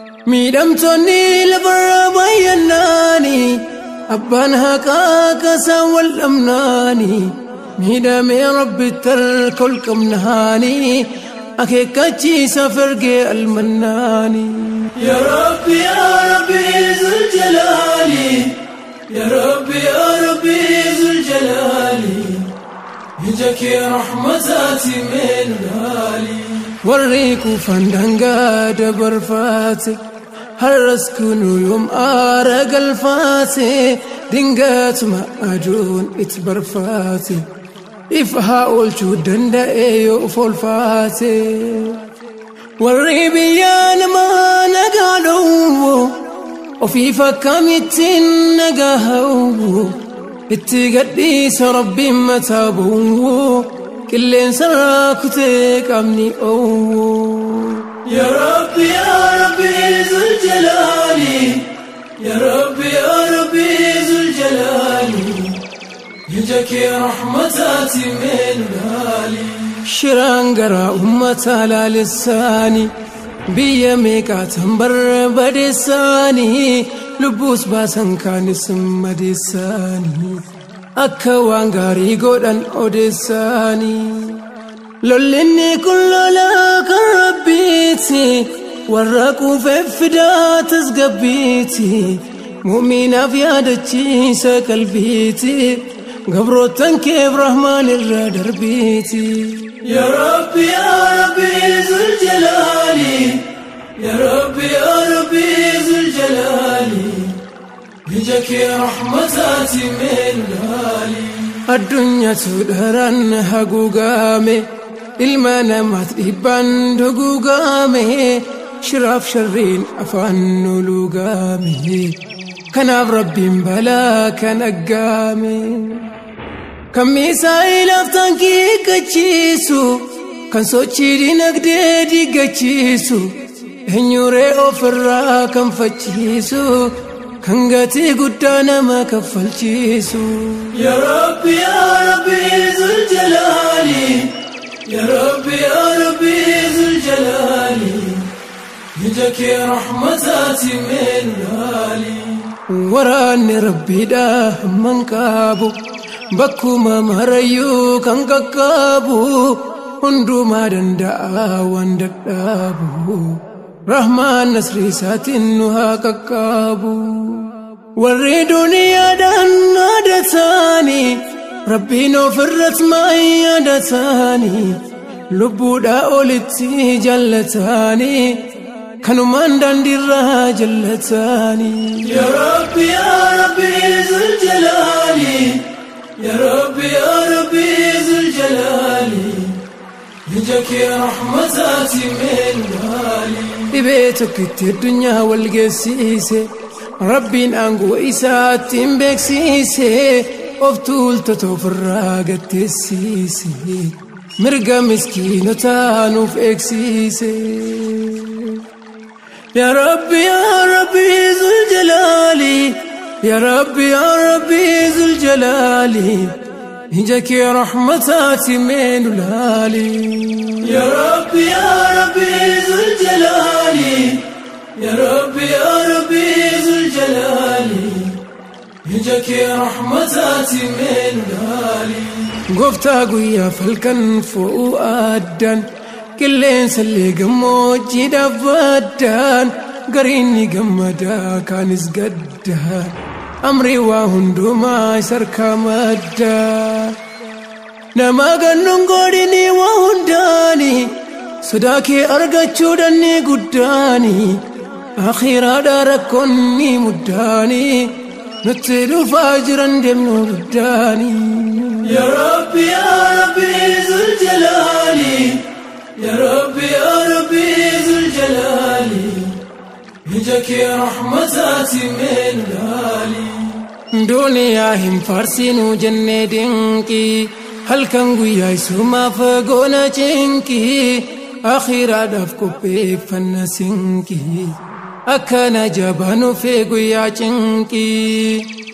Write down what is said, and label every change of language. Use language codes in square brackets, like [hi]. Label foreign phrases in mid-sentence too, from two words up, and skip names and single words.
[om] Miidhamtoonni lafarra baay'annaani. Abbaan haqaa kasaa wal dhabnaani. Miidhamee Rabbi tarka ol qabnaani. Akeekkachiisa fergee almannaani. [ar] يا رب، يا رب، ذو الجلال. يا رب، يا رب، ذو الجلال. [om] Ija kee rahmataati mee nu laali. Warri kufan dangaa dabarfaate. Har'as kunu yoom aara galfaate. Dingaatuma aduun itti barfaate. If haa oolchuu danda'e yoo of oolfaate. Warri biyya namaa nagaa dhowwu. Ofiif akkamittiin nagaa hawwu. Itti gadhiisa Rabbiin mataa bu'u. Qilleensa irraa kutee qaamni owwu. [ar] يا رب، يا رب، ذو الجلال. يا رب، يا رب، ذو الجلال. [om] Ija kee rahmataati mee nu laali. Shiraan garaa ummata laalessaani. Biyya meeqaatan barbadeessaani. Lubbuus baasan kaanis madeessaani. Akka waan gaarii godhan odeessaani. Lollinni kun lola kan Rabbiiti. Warra quufeef fidaa tasgabbiiti. Mu'minaaf yaadachiisa qalbiiti. Gabrootan keef rahmaan irra darbiiti. [ar] يا رب، يا رب، ذو الجلال. يا رب، يا رب، ذو الجلال. [om] Ija kee rahmataati mee nu laali. Addunyaatu dharaan haguugame. Ilma namaat dhibbaan duguugame. Shiraaf sharriin afaan nu luugame. Kanaaf Rabbiin balaa kan aggaame. Kan miisaa'ilaaf taankii gachiisu. Kan sochii dinagdee digachiisu. Eenyuree ofirraa kan fachiisu. Kan gatii guddaa nama kaffalchiisu. [ar] يا رب، يا رب، ذو الجلال. يا رب، يا رب، ذو الجلال. [om] Ija kee rahmataati mee nu laali. Waraanni Rabbiidha hamman qabu. Bakkuma marayyuu kan qaqqabu. Hundumaa danda'a waan dadhabu. Rahmaan nasrii isaatiin nu haa qaqqabu. Warri duniyaadhaan aadataani. Rabbiin ofirratti maa yaadataani. Lubbuudhaa olitti jaalataani. Kanumaan daandiirraa jaalataani. [ar] يا رب، يا رب، ذو الجلال. يا رب، يا رب، ذو الجلال. [om] Ija kee rahmataati meen ilaali. Dhibee tokkitti addunyaa wal geessiise, Rabbiin aangoo isaatti hin beeksiise, of tuultota ofirraa gatteessiise, mirga miskiinotaa nuuf eegsiise. [ar] يا رب، يا رب، ذو الجلال. يا رب، يا رب، ذو الجلال. [om] Ija kee rahmataati meen ilaali. [ar] يا رب، يا رب، ذو الجلال. يا رب، يا رب، ذو الجلال. [om] Ija kee rahmataati meen ilaali. Gooftaa guyyaa falkan fo'uu addaan, qilleensa illee gammoojjiidhaaf baddaan, gariin ni gammadaa, kaanis gaddaa. Amri waa hundumaa isa harkaa maddaa. Nama gannuun godhini waa hundaani, sodaa kee argachuu danni guddaani. Akhiraadhaa rakkoon ni muddaani, nutti dhufaa jiran deemnu guddaani. [ar] يا رب، يا رب، ذو الجلال. يا رب، يا رب، ذو الجلال. [om] Ija kee rahmataati meen ilaali. Duuniyaa hin faarsinu jennee dinqii, halkan guyyaa isumaaf goona cinqii, akhiraadhaaf qopheeffanna sinqii, akkana jabaa nuuf guyyaa cinqii.